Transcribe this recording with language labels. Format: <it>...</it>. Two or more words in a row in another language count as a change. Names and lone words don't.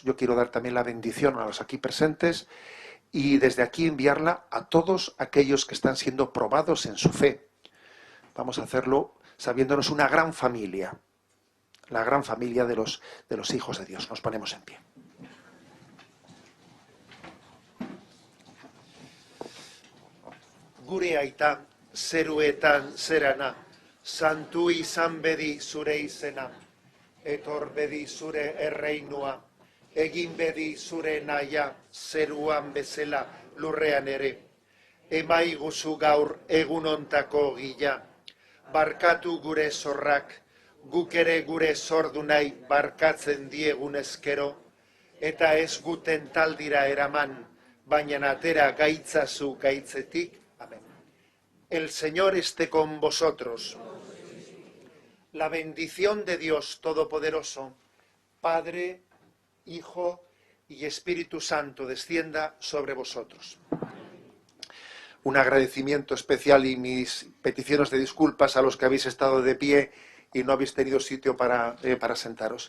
<es>Yo quiero dar también la bendición a los aquí presentes y desde aquí enviarla a todos aquellos que están siendo probados en su fe. Vamos a hacerlo sabiéndonos una gran familia, la gran familia de los hijos de Dios. Nos ponemos en pie.</es> <eu>Gure aita, zeruetan zerana, santu izan bedi zure izena, etor bedi zure erreinua, egin bedi zure naia, zeruan bezala lurrean ere. Emaiguzu gaur egunontako gila, barkatu gure zorrak, guk ere gure zordunai barkatzen diegun ezkero, eta ez guten taldira eraman, baina atera gaitzazu gaitzetik.</eu> <es>Amén. El Señor esté con vosotros. La bendición de Dios Todopoderoso, Padre, Hijo y Espíritu Santo, descienda sobre vosotros. Un agradecimiento especial y mis peticiones de disculpas a los que habéis estado de pie y no habéis tenido sitio para sentaros.</es>